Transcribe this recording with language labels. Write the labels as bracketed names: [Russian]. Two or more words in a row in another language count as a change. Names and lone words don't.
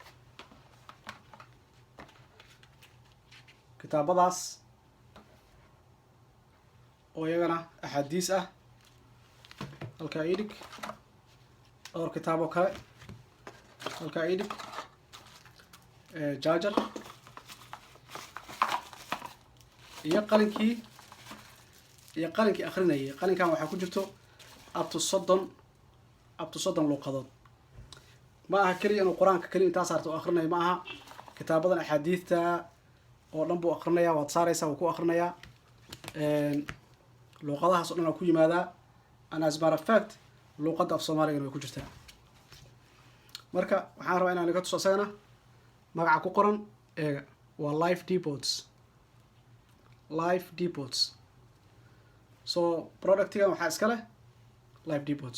[Somali] kitaabadaas oo iyagana axaadiis ah, halkaa idhig. dhowr kitaab oo kale, halkaa idhig. charger iyo qalinkii akrinayay. qalinkan waxaa ku jirto [English] up to [Somali] 30 luuqadood. ma aha keliya inuu qur-aanka keliya intaa saarta u akrinayo, ma aha. kitaabadan axaadiista oo dhan buu akrinayaa, waad saaraysaa, wuu ku akrinayaa. luuqadahaas o dhan waa ku yimaadaa. [English] and as matter of fact [Somali] luuqadda af soomaaligana way ku jirtaa. marka waxaan rabaa inaan iga tuso isagana magaca ku qoran eega, waa Life Depots. Life Depots. so productigan waxaa iska leh Life Depots.